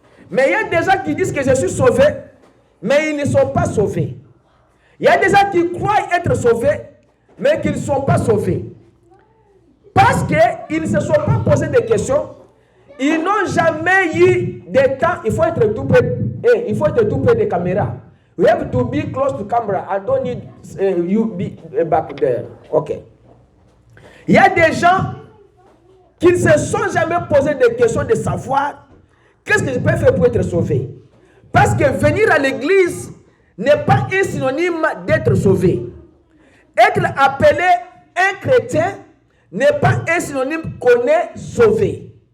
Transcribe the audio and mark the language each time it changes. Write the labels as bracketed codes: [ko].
[fr] Mais il y a des gens qui disent que je suis sauvé, mais ils ne sont pas sauvés. Il y a des gens qui croient être sauvés, mais qui ne sont pas sauvés. Parce qu'ils ne se sont pas posé de questions. Ils n'ont jamais eu de temps. Il faut être tout près des caméras. [en] You have to be close to camera. I don't need you be back there. Ok. [fr] Il y a des gens qui ne se sont jamais posé de questions de savoir qu'est-ce que je peux faire pour être sauvé. Parce que venir à l'église n'est pas un synonyme d'être sauvé. Être appelé un chrétien n'est pas un synonyme qu'on est sauvé.